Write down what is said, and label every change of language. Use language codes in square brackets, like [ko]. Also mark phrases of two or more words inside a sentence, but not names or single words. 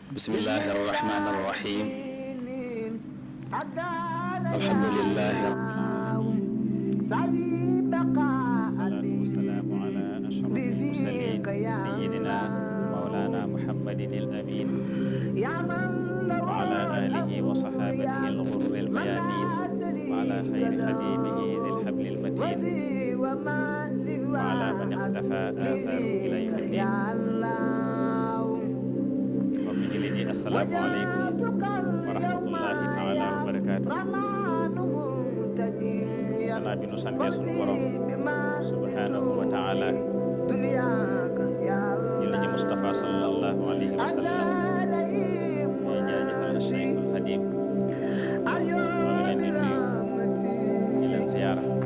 [ar] بسم الله الرحمن الرحيم الحمد لله والصلاة والسلام على أشرف المرسلين سيدنا مولانا محمد الأمين وعلى آله وصحابته الغر الميامين وعلى خير خادمه ذي الحبل المتين وعلى من اقتفى أثره إلى يوم الدين. [wo] mbokk jullit yi [ar] السلام عليكم ورحمة الله تعالى وبركاته. [wo] gannaaw bi nu santee sunu borom [ar] سبحانه وتعالى [wo] julli ci Mustafa [ar] صلى الله عليه وسلم [wo] ñuy jaajëfal Cheikhul Xadim moo ngi leen di nuyu di leen siyaara